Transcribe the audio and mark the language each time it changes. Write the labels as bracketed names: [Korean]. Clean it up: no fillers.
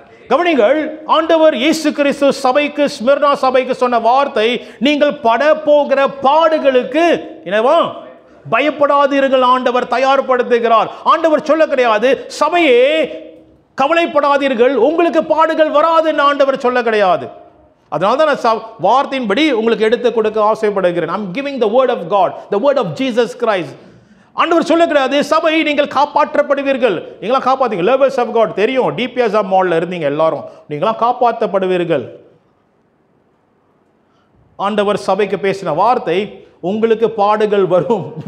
[Tamil] கவனிங்கள், ஆண்டவர் இயேசு கிறிஸ்து சபைக்கு, ஸ்மிர்னா சபைக்கு சொன்ன வார்த்தை, நீங்கள் பட போகிற பாடுகளுக்கு என்னவா பயப்படாதீர்கள். ஆண்டவர் தயார்படுத்துகிறார். ஆண்டவர் சொல்ல கிடையாது சபையே கவலைப்படாதீர்கள், உங்களுக்கு பாடுகள் வராதுன்னு ஆண்டவர் சொல்ல கிடையாது. அதனால தான் நான் வார்த்தையின்படி உங்களுக்கு எடுத்து கொடுக்க ஆசைப்படுகிறேன். [English] I'm giving the word of God, the word of Jesus Christ. [Tamil] ஆண்டவர் சொல்ல கிடையாது சபை நீங்கள் காப்பாற்றப்படுவீர்கள். நீங்களாம் காப்பாத்தீங்க. லெவல்ஸ் ஆஃப் காட் தெரியும், டிபிஎஸ் மால்ல இருந்தீங்க எல்லாரும், நீங்களாம் காப்பாற்றப்படுவீர்கள். ஆண்டவர் சபைக்கு பேசின வார்த்தை, உங்களுக்கு பாடுகள் வரும்.